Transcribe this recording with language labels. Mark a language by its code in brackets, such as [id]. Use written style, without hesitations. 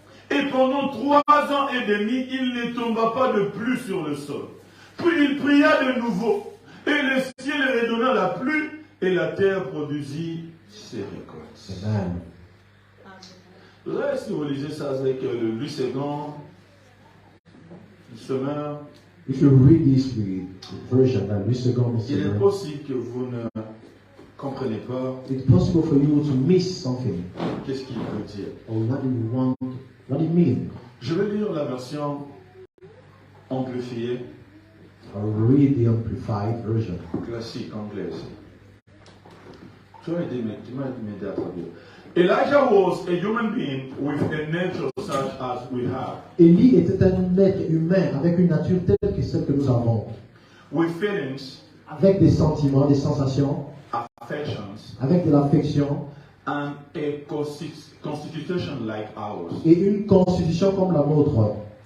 [fr] Et pendant 3 ans et demi, il ne tomba pas de pluie sur le sol. Puis il pria de nouveau. Et le ciel redonna la pluie. Et la terre produisit ses récoltes. Amen. Là, si vous lisez ça avec le Luségan, le semeur, [en] If you read this version, that we second, [fr] il est possible que vous ne comprenez pas [en] it's possible for you to miss something [fr] qu'est-ce qu'il veut dire. [en] or what it means. [fr] Je vais lire la version amplifiée, [en] I'll read the amplified version. [fr] classique anglaise. Tu m'as aidé à traduire. [en] Elijah was a human being with a nature such as we have, [fr] Élie était un être humain avec une nature telle que celle que nous avons, [en] with feelings, [fr] avec des sentiments, des sensations, [en] affections, [fr] avec de l'affection [en] and a constitution like ours. [fr] et une constitution comme la nôtre.